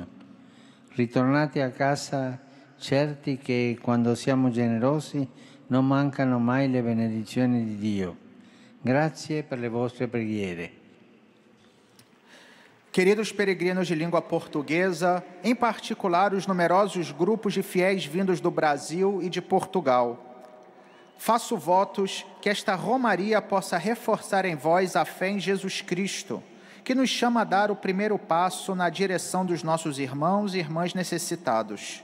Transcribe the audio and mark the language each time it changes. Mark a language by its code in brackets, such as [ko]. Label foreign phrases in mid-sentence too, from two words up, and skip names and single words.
[it] Ritornate a casa certi che quando siamo generosi non mancano mai le benedizioni di Dio. Grazie per le vostre preghiere. [pt] Queridos peregrinos de língua portuguesa, em particular os numerosos grupos de fiéis vindos do Brasil e de Portugal, faço votos que esta romaria possa reforçar em vós a fé em Jesus Cristo, que nos chama a dar o primeiro passo na direção dos nossos irmãos e irmãs necessitados.